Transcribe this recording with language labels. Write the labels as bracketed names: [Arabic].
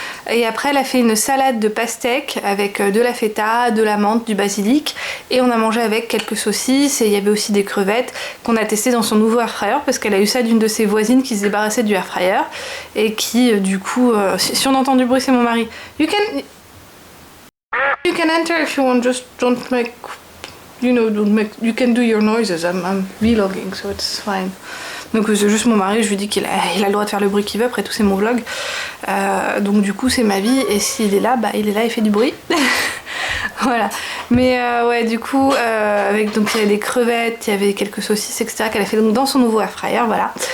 [French] Et après elle a fait une salade de pastèque avec de la feta, de la menthe, du basilic et on a mangé avec quelques saucisses et il y avait aussi des crevettes qu'on a testées dans son nouveau air fryer parce qu'elle a eu ça d'une de ses voisines qui se débarrassait du air fryer et qui du coup, si on entend du bruit c'est mon mari. [English] You can enter if you want, just don't make, you can do your noises, I'm vlogging so it's fine. [French] Donc c'est juste mon mari, je lui dis qu'il a le droit de faire le bruit qu'il veut, après tout c'est mon vlog. Donc du coup c'est ma vie et s'il est là, il est là, il fait du bruit. Voilà. Mais ouais du coup avec donc il y avait des crevettes, il y avait quelques saucisses etc qu'elle a fait donc dans son nouveau air fryer, voilà.